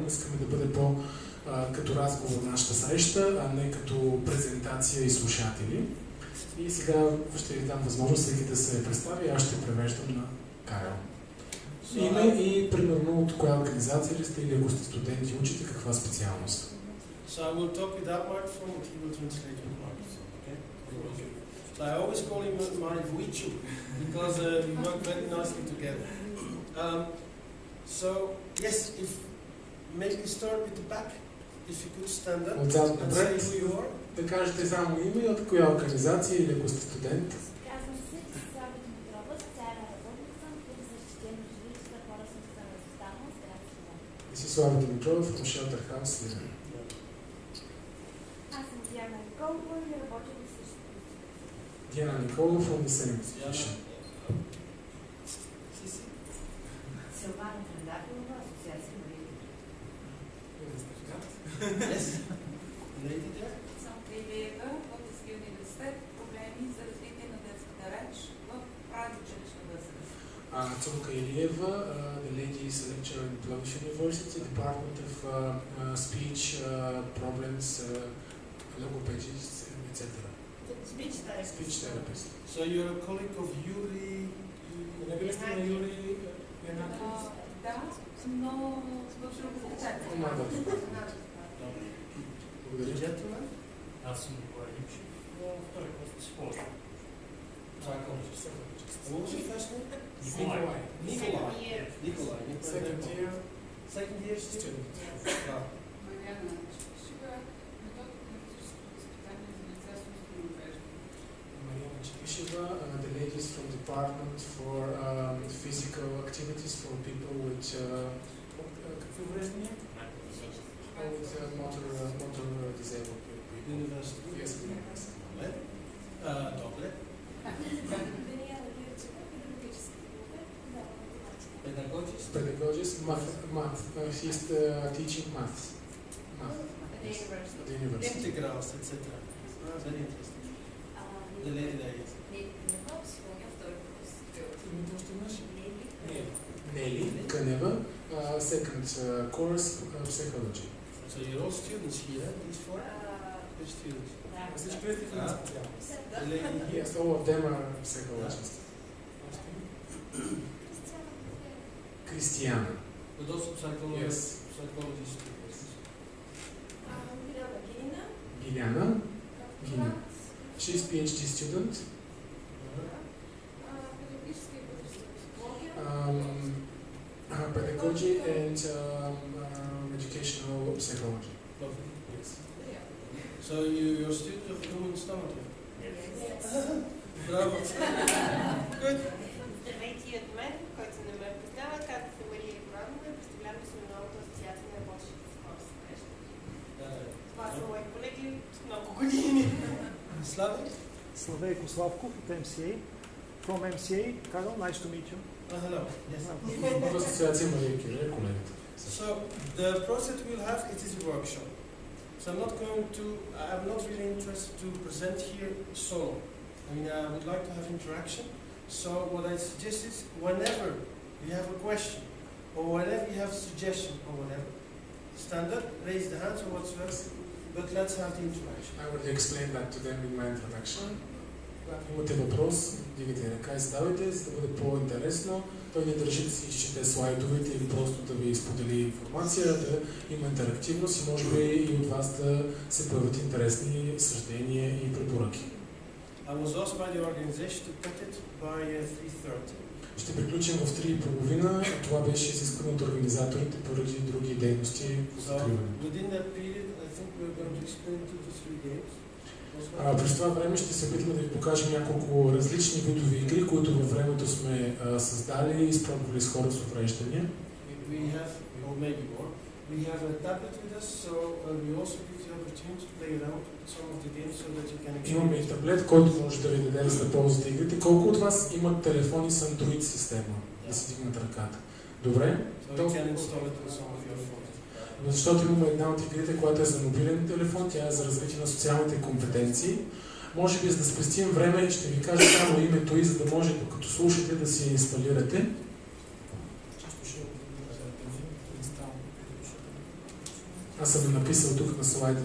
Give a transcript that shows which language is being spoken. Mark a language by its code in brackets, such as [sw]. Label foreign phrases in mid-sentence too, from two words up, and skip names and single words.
[bg] Искаме да бъде като разговор нашата среща, а не като презентация и слушатели. И сега ще ви дам възможност всеки да се представи, аз ще превеждам на Карел. Име и примерно от коя организация ли сте или ако сте студенти, учите каква специалност? [en] So I will talk without microphone, but he will translate with microphone, okay? So I always call him my Vuichu, because we work very nicely together. So, yes, if maybe start with the back, if you could stand up and say who you are. [bg] Да кажете само име и от коя организация или ако сте студент. Казвам се Слава Димитрова, социална работница, при защитено жилище за хора с умствена изостаналост, град Сливен. И си [en] Слава Димитрова from Shelter House, Сливен. [bg] Аз съм Диана Николова и работя в същото. [en] Диана Николова from the same institution. [bg] Силвана Трендакова, Асоциация на [en] Yes. Lady there. [bg] Съм Илиева от Българския университет, проблеми за развитие на детската реч в предучилищна възраст. [en] Цонка Илиева, the lady is a lecturer in Plovdiv University, Department of Speech Problems, Logopedists, etc. Speech therapist. So you're a colleague of Yuri. [bg] Не били сте на Юри Янаков? Да, но в друга специалност. Благодаря. [en] Gentleman. [bg] Аз съм Николаевич, втори курс психология. [en] What was your first name? Николай. Nikolai. Second year Second year student. Wow. [bg] Мариана Чешева, методика на физическо възпитание за лица с умствено увреждане. [en] Mariana Chikisheva, the ladies from Department for Physical Activities for people with [bg] какви увреждания? [en] With motor disabled people. University. Yes, university. [bg] Добре. Даниела Гирчева, педагогически [en] Pedagogist. Pedagogist, math. He's teaching maths. At the university. Integrals, etc. Very interesting. The lady there is. [bg] Името още имаш? Нели Кънева, [en] second course, psychology. So you're all students here, these four? You're students. [bg] Всички ли сте в една специалност? [en] The lady here. Yes, all of them are psychologists. Кристияна. But also Yes. psychology students. Мирела Лиляна. Гина. She's PhD student. Pedagogy and educational psychology. Lovely. Yes. So you're a student of human stomatology? Yes. Bravo. Good. [bg] Здравейте и от мен, който не ме познава, казвам се Мария Горанова и представлявам Националната асоциация на работещите с хора с увреждания. Това са мои колеги от много години. Слави? Славейко Славков от MCA. [en] From MCA, Carol, nice to meet you. Hello. Yes. [bg] В асоциация Мария Кюре, колегата. [en] So the process we'll have, it is a workshop. So I'm not really interested to present here solo. I mean, I would like to have interaction. So what I suggest is, whenever you have a question, or whenever you have a suggestion, or whatever, stand up, raise the hands or whatsoever, but let's have the interaction. I already explained that to them in my introduction. [bg] Когато имате въпрос, дигайте ръка и задавайте, за да бъде по-интересно. Той не държи да си изчете слайдовете или просто да ви сподели информация, да има интерактивност и може би и от вас да се появят интересни съждения и препоръки. [en] I was asked by the organization to cut it by 3:30. [bg] Ще приключим в 3:30. Това беше изискано от организаторите поради други дейности по [en] So [bg] закриване. [en] within that period, I think we're going to explain 2 to 3 games. [bg] През това време ще се опитаме да ви покажем няколко различни видови игри, които във времето сме създали и изпробвали с хора с увреждания. [en] We have, or maybe more, we have a tablet with us, so we also give the opportunity to play around with some of the games so that you can [bg] Имаме и таблет, който може да ви даде за да ползвате игрите. Колко от вас имат телефони с Android система? Да си дигнат ръката. Добре? [en] So you can install it on some of your phones. [bg] Защото имаме една от игрите, която е за мобилен телефон, тя е за развитие на социалните компетенции. Може би, за да спестим време, ще ви кажа само името и за да може, докато слушате, да си инсталирате. Аз съм написал тук на слайда.